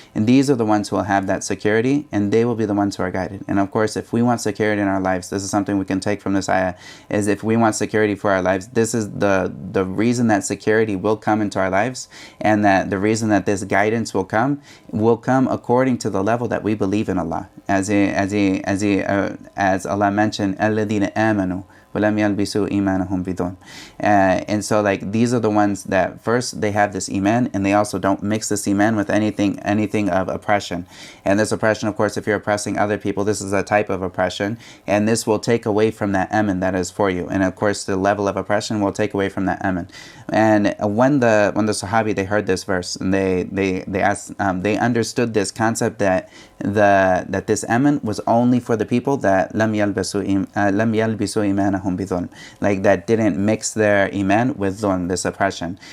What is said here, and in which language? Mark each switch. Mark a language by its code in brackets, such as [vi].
[en] And these are the ones who will have that security, and they will be the ones who are guided. And of course, if we want security in our lives, this is something we can take from this ayah, is if we want security for our lives, this is the reason that security will come into our lives, and that the reason that this guidance will come according to the level that we believe in Allah. As Allah mentioned, [ar] الَّذِينَ آمَنُوا وَلَمْ يَلْبِسُوا إِيمَانَهُم بِظُلْمٍ. [en] And so like these are the ones that first they have this iman, and they also don't mix this iman with anything of oppression. And this oppression, of course, if you're oppressing other people, this is a type of oppression, and this will take away from that aman that is for you. And of course, the level of oppression will take away from that aman. And when the Sahabi, they heard this verse, and they asked, they understood this concept that this aman was only for the people that [ar] lam yalbisu imanahum bidhulm, [en] like that didn't mix their iman with dhulm, this oppression.